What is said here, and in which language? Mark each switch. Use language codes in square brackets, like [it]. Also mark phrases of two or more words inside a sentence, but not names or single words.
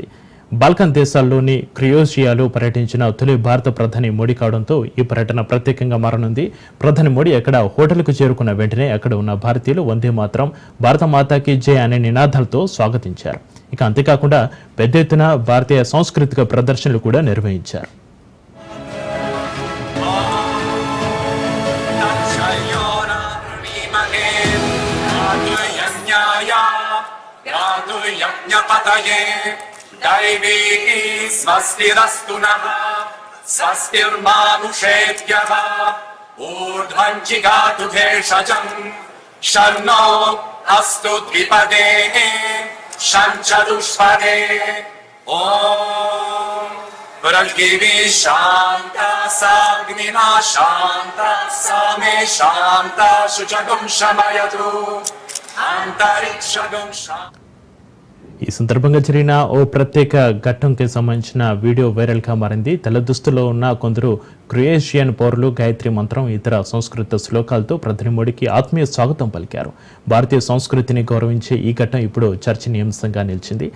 [te] బాల్కన్ దేశాల్లోని క్రొయేషియాలో పర్యటించిన తొలి భారత ప్రధాని మోడీ కావడంతో ఈ పర్యటన ప్రత్యేకంగా మారనుంది. ప్రధాని మోడీ అక్కడ హోటల్కు చేరుకున్న వెంటనే అక్కడ ఉన్న భారతీయులు వందే మాతరం, [hi] भारत माता की जय [te] అనే నినాదాలతో స్వాగతించారు. ఇక అంతేకాకుండా పెద్ద ఎత్తున భారతీయ సాంస్కృతిక ప్రదర్శనలు కూడా నిర్వహించారు. [sa] दैवी स्वस्तिरस्तु नः स्वस्तिर्मानुषेभ्यः ऊर्ध्वं जिगातु भेषजम् शन्नो अस्तु द्विपदे शञ्चतुष्पदे ॐ पृथिवी शान्ता साग्निना शान्ता सामे शान्ता शुचगुं शमयतु अन्तरिक्षगुं शान्ता. [te] ఈ సందర్భంగా జరిగిన ఓ ప్రత్యేక ఘట్టంకి సంబంధించిన వీడియో వైరల్గా మారింది. తెల్ల దుస్తుల్లో ఉన్న కొందరు క్రొయేషియన్ పౌరులు గాయత్రి మంత్రం, ఇతర సంస్కృత శ్లోకాలతో ప్రధాని మోడీకి ఆత్మీయ స్వాగతం పలికారు. భారతీయ సంస్కృతిని గౌరవించే ఈ ఘట్టం ఇప్పుడు చర్చనీయాంశంగా నిలిచింది.